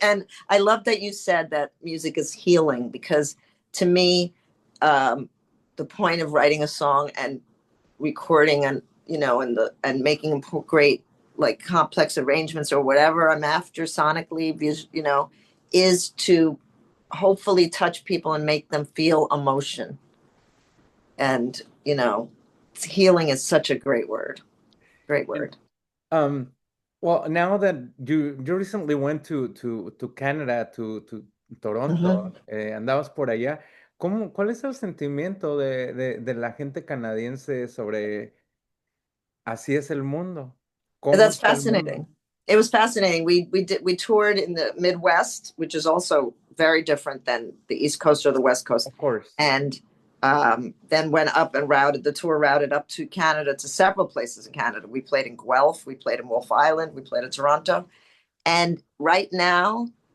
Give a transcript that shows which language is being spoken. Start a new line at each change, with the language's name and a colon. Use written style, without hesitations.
English: And I love that you said that music is healing, because to me, the point of writing a song and recording, and and making great, like, complex arrangements or whatever I'm after sonically, is to hopefully touch people and make them feel emotion. And healing is such a great word. Great word. um, well, now that you recently went to Canada, to Mm-hmm.
Spanish: Toronto, andabas por allá, cuál es el sentimiento de la gente canadiense sobre así es el mundo? ¿Cómo
English: That's
Spanish: está el mundo?
English: fascinating. It was fascinating. We toured in the Midwest, which is also very different than the East Coast or the West Coast, Of course. and then went up and routed the tour routed up to Canada, to several places in Canada. We played in Guelph, we played in Wolf Island, we played in Toronto, and right now